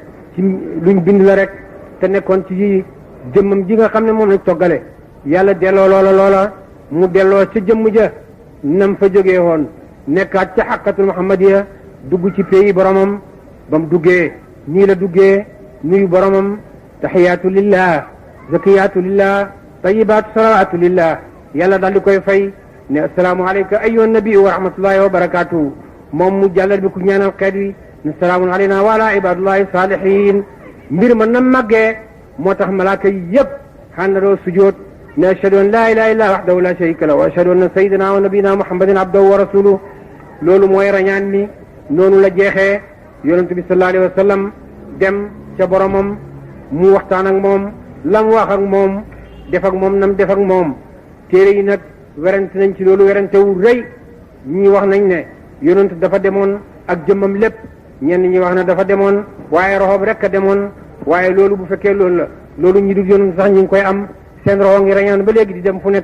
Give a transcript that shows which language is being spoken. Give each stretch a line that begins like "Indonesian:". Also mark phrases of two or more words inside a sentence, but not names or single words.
Wolof: ci luñ bind la rek te nekkoon ci jëmmam ji nga xam ne moom lañ toggale yàlla delloo loola mu delloo ca jëmm ja nam fa jógee woon nekkaat ca
Arabic: الحقيقة المحمدية
Wolof: dugg ci pays boromam ba mu duggee nii la duggee nuyu boromam
Arabic: التحيات لله الزاكيات لله الطيبات الصلوات لله
Wolof: yàlla daal di koy fay ne
Arabic: السلام عليك أيها النبي ورحمة الله وبركاته
Wolof: moom mu jàllal bi ku ñaanal xeet wi ne
Arabic: السلام علينا وعلى عباد الله الصالحين
Wolof: mbir ma na màggee moo tax malaaka yi yëpp xàndandoo sujoot ne
Arabic: أشهد أن لا إله إلا وحده لا شريك له وأشهد أن سيدنا ونبينا محمدا عبده ورسوله
Wolof: loolu mooy rañaan ni noonu la jeexee yonent bi
Arabic: صلى الله عليه وسلم
Wolof: dem ca boromam mu waxtaan ak moom lam wax ak moom def ak moom nam def ak moom téere yi nag werante nañ ci loolu werante wu rëy ñi wax nañ ne yonent dafa demoon ak jëmmam lépp ñenn ñi wax na dafa demoon waaye roxoom rek a demoon waaye loolu bu fekkee loolu la loolu ñi dul yonent sax ñi ngi koy am seen roxo ngi rañaan ba léegi di dem fu